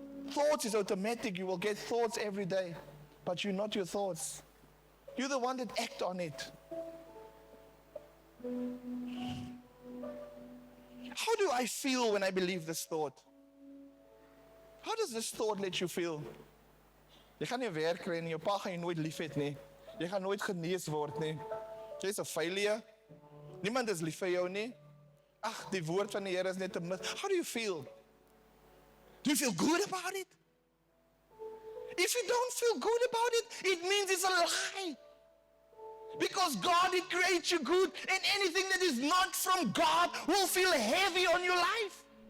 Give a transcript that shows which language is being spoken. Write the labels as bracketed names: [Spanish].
[English] Thoughts is automatic. You will get thoughts every day. But you're not your thoughts. You're the one that act on it. How do I feel when I believe this thought? How does this thought let you feel? [Afrikaans] Jy gaan nie werk kry nie, jou pa gaan jy nooit lief hê nie. Jy gaan nooit genees word nie. Jy's 'n failure. Niemand is lief vir jou nie. Ag, die woord van die Here is net 'n mis. [English] How do you feel? Do you feel good about it? If you don't feel good about it, it means it's a lie. Because God did create you good, and anything that is not from God will feel heavy on your life.